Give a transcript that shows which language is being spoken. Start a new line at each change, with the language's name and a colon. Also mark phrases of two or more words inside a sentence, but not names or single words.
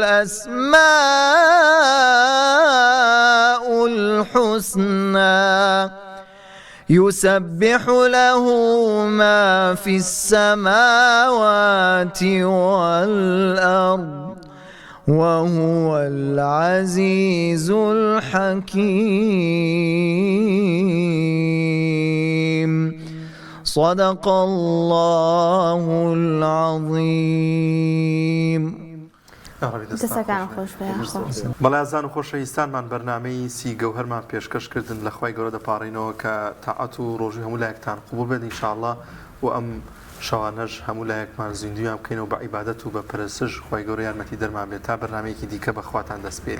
Arabic: الأسماء الحسنى يسبح له ما في السماوات والأرض وهو العزيز الحكيم صدق الله العظيم
Central Kurdish: بەڵێزان و خۆشەویستانمان بەرنامەی سی گەوهەرمان پێشکەشکردن لە خوای گەورە دەپاڕینەوە کە تاعەت و ڕۆژی هەموو لایەکتان قبول بێت ئینشاءڵڵا و ئەم شەوانەش هەموو لایەکمان زیندویان بکەینەوە بە عیبادەت و بە پەرستش خوای گەورە یارمەتی دەرمان بێت تا بەرنامەیەکی دیکە بەخواتان دەسپێرین